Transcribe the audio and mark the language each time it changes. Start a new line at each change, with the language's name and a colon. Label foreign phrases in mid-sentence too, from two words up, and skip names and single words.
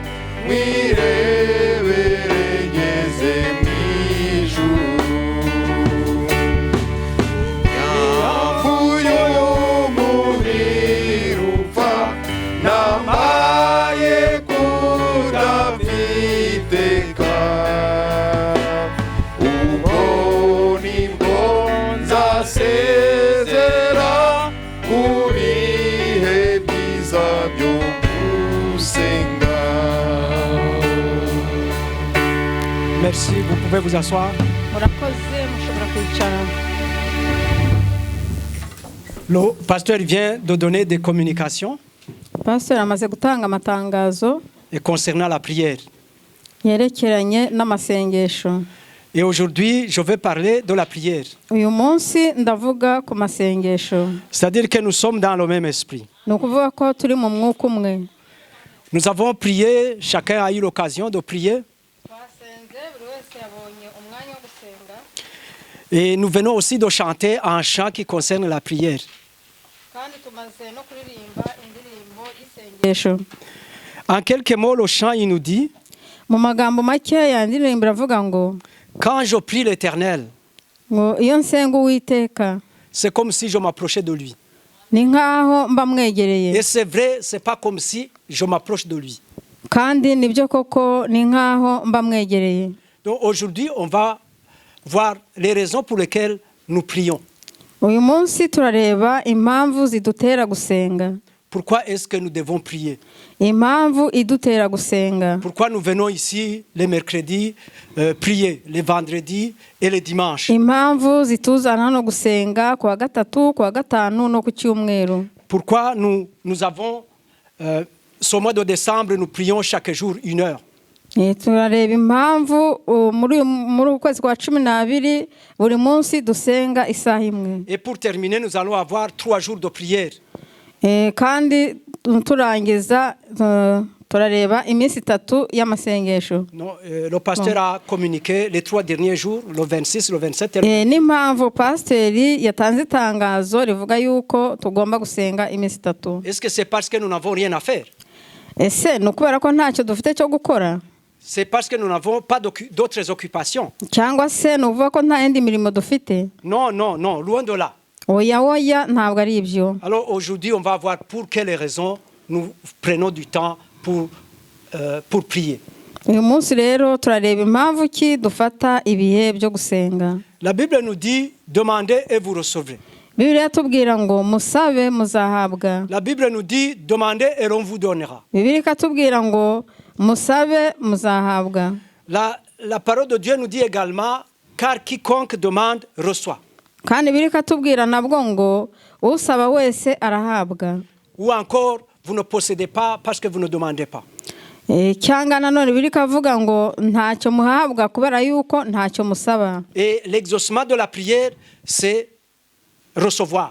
Kinyarwanda: mwirebere ngeze mu ijuru yapfuye umubiri upfa nambaye kudafiteka ubwo nibwo nzasezera ku bihe byiza byo gusenga.
French: Merci, vous pouvez vous asseoir.
Kinyarwanda: Murakoze mushobora kwicara.
French: Le pasteur vient de donner des communications
Kinyarwanda: Pastor amaze gutanga amatangazo
French: et concernant la prière.
Kinyarwanda: yerekeranye n'amasengesho.
French: Et aujourd'hui, je vais parler de la prière.
Kinyarwanda: Uyu munsi ndavuga ku masengesho.
French: C'est-à-dire que nous sommes dans le même esprit. Ni ukuvuga ko turi mu mwuka umwe. Nous avons prié, chacun a eu l'occasion de prier. Et nous venons aussi de chanter un chant qui concerne la prière. En quelques mots, le chant, il nous dit,
Kinyarwanda: Mu magambo makeya indirimbo iravuga ngo
French: quand je prie l'Éternel,
Kinyarwanda: iyo nsenga Uwiteka
French: c'est comme si je m'approchais de lui.
Kinyarwanda: ni nkaho mba mwegereye.
French: Et c'est vrai, c'est pas comme si je m'approche de lui.
Kinyarwanda: Kandi nibyo koko ni nkaho mba mwegereye.
French: Donc aujourd'hui, on va voir les raisons pour lesquelles nous prions.
Kinyarwanda: Uyu munsi turareba impamvu zidutera gusenga.
French: Pourquoi est-ce que nous devons prier?
Kinyarwanda: Impamvu idutera gusenga.
French: Pourquoi nous venons ici les mercredis prier, les vendredis et les dimanches?
Kinyarwanda: Impamvu zituzana no gusenga kwa gatatu, kwa gatanu no ku cyumweru.
French: Pourquoi nous avons ce mois de décembre, nous prions chaque jour 1 heure?
Kinyarwanda: Turareba impamvu muri ukwezi kwa 12 buri munsi dusenga isaha imwe.
French: Et pour terminer, nous allons avoir 3 jours de prière.
Kinyarwanda: Kandi turangiza turareba iminsi 3 y'amasengesho.
French: Non, le pasteur a communiqué les 3 derniers jours, le 26, le 27
Kinyarwanda: N'impamvu pasiteri yatanze itangazo rivuga yuko tugomba gusenga iminsi 3.
French: Est-ce que c'est parce que nous n'avons rien à faire?
Kinyarwanda: Ese ni ukubera ko ntacyo dufite cyo gukora,
French: C'est parce que nous n'avons pas d'autres occupations?
Kinyarwanda: cyangwa se ni ukuvuga ko nta yindi mirimo dufite?
French: Non, non, non, loin de là.
Kinyarwanda: Oya ntabwo ari ibyo.
French: Alors aujourd'hui, on va voir pour quelles raisons nous prenons du temps pour prier.
Kinyarwanda: Uyu munsi rero turareba impamvu ki dufata ibihe byo gusenga.
French: La Bible nous dit, demandez et vous recevrez.
Kinyarwanda: Bibiliya tubwira ngo musabe muzahabwa.
French: La Bible nous dit, demandez et on vous donnera.
Kinyarwanda: Bibiliya ikatubwira ngo musabe muzahabwa.
French: La parole de Dieu nous dit également, car quiconque demande reçoit.
Kinyarwanda: Kandi Bibiliya ikatubwira nabwo ngo usaba wese arahabwa.
French: Ou encore, vous ne possédez pas parce que vous ne demandez pas.
Kinyarwanda: Cyangwa nanone Bibiliya ikavuga ngo ntacyo muhabwa kubera yuko ntacyo musaba.
French: Et l'exaucement de la prière, c'est recevoir.